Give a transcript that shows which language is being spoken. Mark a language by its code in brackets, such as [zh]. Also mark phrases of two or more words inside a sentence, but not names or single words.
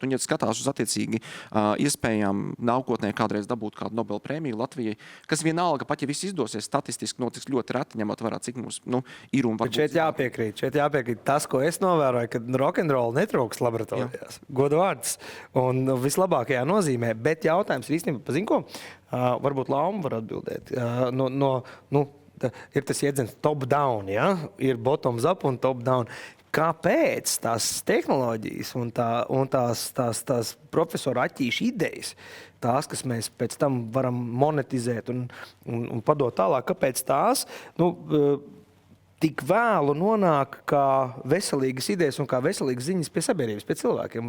[lv] Un, ja skatās uz attiecīgi iespējām nākotnē kādreiz dabūt kādu Nobel prēmiju Latvijai, kas vienalga, pat ja viss izdosies, statistiski notiks ļoti reti, ņemot vērā, cik mums ir un var būt. Šeit jāpiekrīt. Tas, ko es novēroju, ka rock'n'roll netrūks laboratorijās. Godu vārds. Un vislabākajā nozīmē. Bet jautājums ir īstenībā, pazin ko? Varbūt Lauma var atbildēt. Ir tas jēdziens top-down, ja? Ir [en] bottoms up [lv] un top-down. Kāpēc tās tehnoloģijas un tās profesoru attīšu idejas, tās, kas mēs pēc tam varam monetizēt un padot tālāk, kāpēc tās tik vēlu nonāk kā veselīgas idejas un kā veselīgas ziņas pie sabiedrības, pie cilvēkiem?